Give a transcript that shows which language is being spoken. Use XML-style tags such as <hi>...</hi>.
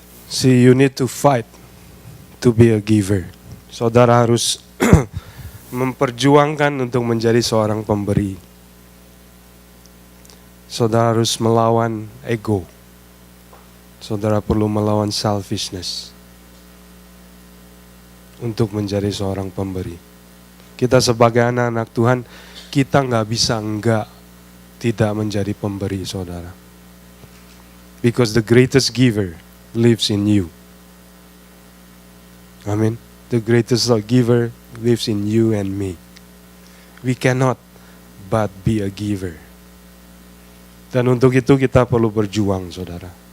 <en>See, you need to fight to be a giver.</en> <id>Saudara harus memperjuangkan untuk menjadi seorang pemberi. Saudara harus melawan ego. Saudara perlu melawan selfishness. untuk menjadi seorang pemberi. Kita sebagai anak-anak Tuhan, kita nggak bisa tidak menjadi pemberi, saudara.</id> <en>Because the greatest giver lives in you. Amin. The greatest giver lives in you and me. We cannot but be a giver.</en> <id>Dan untuk itu kita perlu berjuang, saudara.</id>